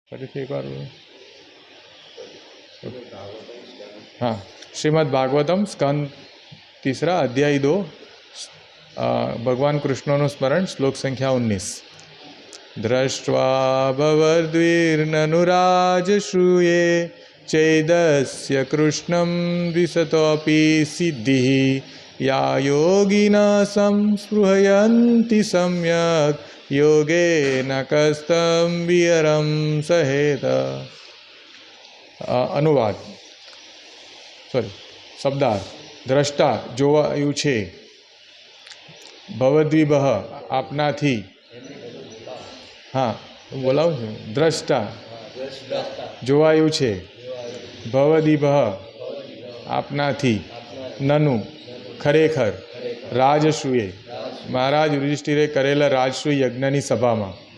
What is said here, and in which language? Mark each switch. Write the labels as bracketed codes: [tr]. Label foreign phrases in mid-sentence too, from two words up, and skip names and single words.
[gu] ફરીથી એકવાર [hi] हाँ, श्रीमद् भागवतम स्कंद तीसरा अध्याय 2 भगवान कृष्णનું स्मरण श्लोक संख्या 19 दृष्ट्वा [sa] भवद्भिर्ननुराजश्रूये चैदस्य कृष्णं विशतोऽपि सिद्धिः या योगिनः संस्पृहयन्ति सम्यक् योगेन कस्तं विहरं सहेत। [hi] अनुवाद शब्दार्थ [gu] દ્રષ્ટા જોવાયું છે, ભવદ્વિભઃ આપનાથી, હા બોલાવું છું, દ્રષ્ટા જોવાયું છે, ભવદ્વિભઃ આપનાથી, નનુ ખરેખર, રાજસૂયે મહારાજ યુધિષ્ઠિરે કરેલા રાજસૂય યજ્ઞની સભામાં,